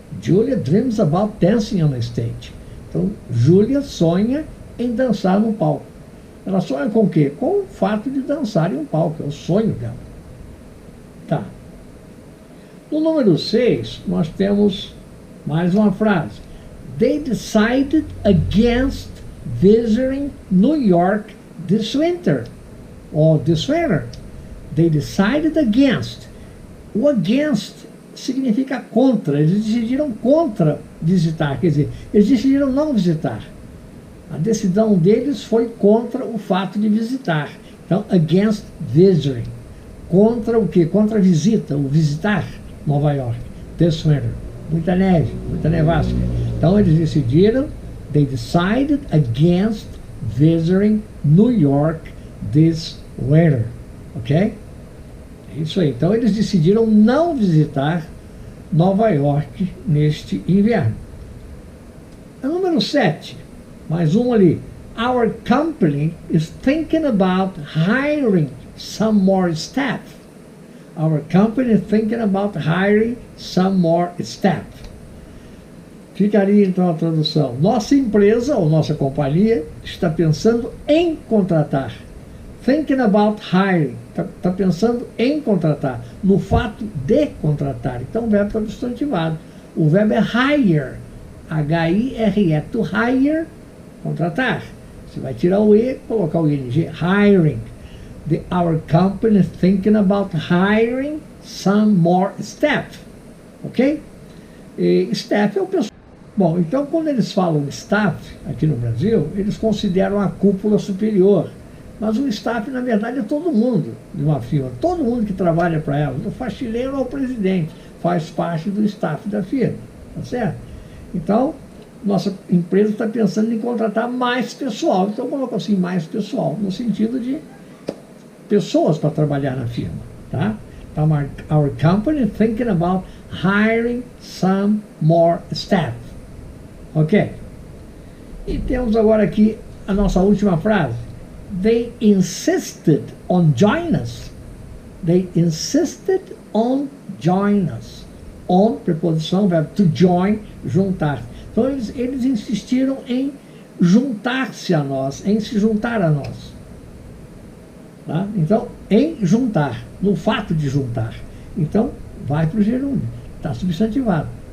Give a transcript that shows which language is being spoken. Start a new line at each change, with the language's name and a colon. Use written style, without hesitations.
English: Julia dreams about dancing on a stage.
Portuguese: Então, Julia sonha em dançar no palco. Ela sonha com o quê? Com o fato de dançar em um palco. É o sonho dela. Tá. No número 6, nós temos mais uma frase.
English: They decided against visiting New York this winter. Or this winter. They decided against.
Portuguese: O against significa contra. Eles decidiram contra visitar. Quer dizer, eles decidiram não visitar. A decisão deles foi contra o fato de visitar. Então, against visiting. Contra o quê? Contra a visita, o visitar Nova York.
English: This winter.
Portuguese: Muita neve, muita nevasca. Então, eles decidiram,
English: they decided against visiting New York this winter.
Portuguese: Ok? É isso aí. Então, eles decidiram não visitar Nova York neste inverno. A número 7. Mais um ali.
English: Our company is thinking about hiring some more staff. Our company is thinking about hiring some more staff.
Portuguese: Ficaria então a tradução. Nossa empresa ou nossa companhia está pensando em contratar.
English: Thinking about hiring.
Portuguese: Está pensando em contratar. No fato de contratar. Então o verbo está substantivado. O verbo é hire. H-I-R-E. To hire, contratar. Você vai tirar o E, colocar o ING.
English: Hiring. Our company is thinking about hiring some more staff.
Portuguese: Ok? E staff é o pessoal. Bom, então quando eles falam staff aqui no Brasil, eles consideram a cúpula superior. Mas o staff, na verdade, é todo mundo de uma firma. Todo mundo que trabalha para ela, do faxineiro ao presidente, faz parte do staff da firma. Tá certo? Então, nossa empresa está pensando em contratar mais pessoal. Então, coloca assim, mais pessoal, no sentido de pessoas para trabalhar na firma. Tá? Então,
English: our company is thinking about hiring some more staff.
Portuguese: Ok? E temos agora aqui a nossa última frase.
English: They insisted on join us. They insisted on join us.
Portuguese: On, preposição, verbo to join, juntar. Então eles insistiram em juntar-se a nós, em se juntar a nós. Tá? Então, em juntar, no fato de juntar. Então, vai para o gerúndio, está substantivado.